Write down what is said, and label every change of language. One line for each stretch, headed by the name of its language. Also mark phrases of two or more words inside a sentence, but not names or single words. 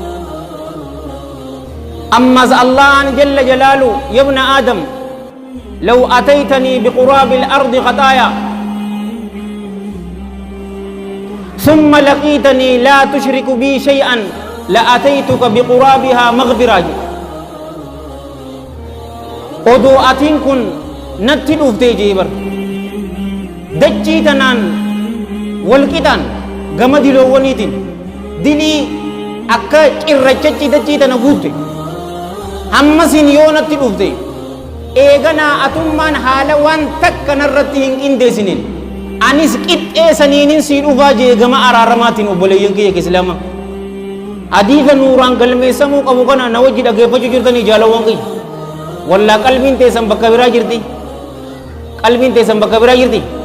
Arabic: أما الله جل جلاله يا ابن آدم لو أتيتني بقراب الأرض خطايا ثم لقيتني لا تشرك بي شيئا لأتيتك بقرابها مغفرة
Oromo: odoo atiin kun natti dhuftee jeebar dachii tanaan walqixaan gama diloowwaniitiin dilii akka cirrachachi dachii tana guutte hammasin yoo natti dhufte eeganaa atummaan haala waan takka narratti hin qindeessiniin anis qixxeessaniinin sii dhufaa jee gama araaramaatiin obboleeyyan kiyya islaama hadiisa nuuraan galmeessamuu qabu kana na wajji dhageeffachuu jirtanii jaalawwan kiyya walla qalbiin teessan bakka biraa jirti qalbiin teessan bakka biraa jirti